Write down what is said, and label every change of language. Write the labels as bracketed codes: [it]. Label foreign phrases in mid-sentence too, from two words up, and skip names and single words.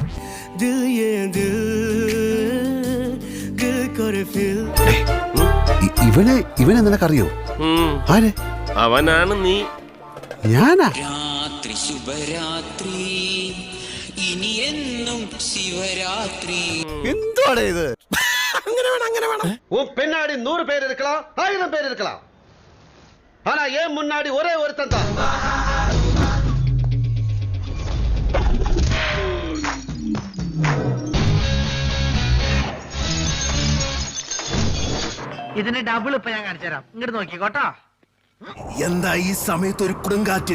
[ml] ഇവനെ നിനക്കറിയോ? ആരെ? അവനാണ് നീ. ഞാനാ? രാത്രി ശുഭരാത്രി, ഇനി എന്നും ശിവരാത്രി. എന്തുവാടേ ഇത്? [ta] உன் பின்னாடி 100 பேர் இருக்கலாம், 1000 பேர் இருக்கலாம். ஆனா ஏன் முன்னாடி ஒரே ஒருத்தன் தான். [ml] ഇതിന് ഡബിൾ ഇപ്പൊ ഞാൻ കാണിച്ചു തരാം, ഇങ്ങോട്ട് നോക്കിക്കോട്ടോ. എന്താ ഈ സമയത്ത് ഒരു കൊടുങ്കാറ്റ്?